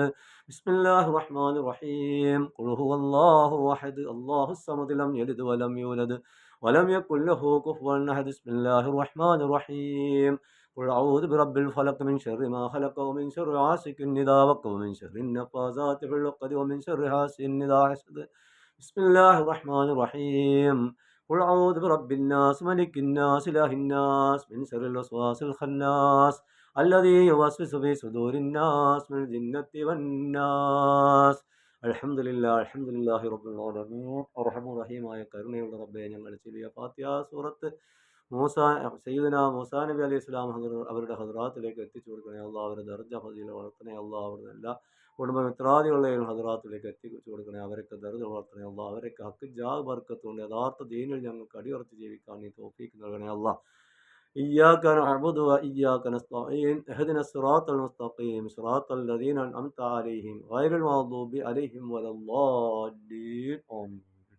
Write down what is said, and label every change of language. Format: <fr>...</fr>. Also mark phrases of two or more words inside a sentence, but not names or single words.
<ar>بسم الله الرحمن الرحيم. قل هو الله أحد الله الصمد لم يلد ولم يولد ولم يكن له كفوا أحد. بسم الله الرحمن الرحيم قل أعوذ برب الفلق من شر ما خلق ومن شر غاسق إذا وقب ومن شر النفاثات في العقد ومن شر حاسد إذا حسد. بسم الله الرحمن الرحيم. قل أعوذ برب الناس ملك الناس إله الناس من شر الوسواس الخناس الذي يوسوس في صدور الناس من الجنة والناس. الحمد لله رب العالمين</ar> <ml>അർഹമർ റഹീമായ കരുണയുള്ള റബ്ബേ, ഞങ്ങൾ ചെറിയ ഫാത്തിഹ സൂറത്ത് സയ്യിദുനാ മൂസാ നബി</ml> <ar>عليه السلام</ar> <ml>അവരുടെ ഹദ്റാത്തിലേക്ക് എത്തിച്ചു കൊടുക്കണേ അല്ലാഹ്. അവരുടെ ദർജ ഫളീല വളർത്തണേ അല്ലാഹ്. അവരുടെ എല്ലാ കുടുംബമിത്രാദികളുടെയും ഹദ്റാത്തിലേക്ക് എത്തിച്ചു കൊടുക്കണേ. അവരൊക്കെ ദർജ വളർത്തണേ അല്ലാഹ്. അവരൊക്കെ ഹക്ക് ജാഹ് ബർക്കത്തുകൊണ്ട് യഥാർത്ഥ ദീനിൽ ഞങ്ങൾക്ക് അടിയുറച്ച് ജീവിക്കാൻ നീ തൗഫീഖ് നൽകണേ അല്ലാഹ്.</ml> <ar>إياك نعبد وإياك نستعين اهدنا الصراط المستقيم صراط الذين أنعمت عليهم غير المغضوب عليهم ولا الضالين. آمين.</ar>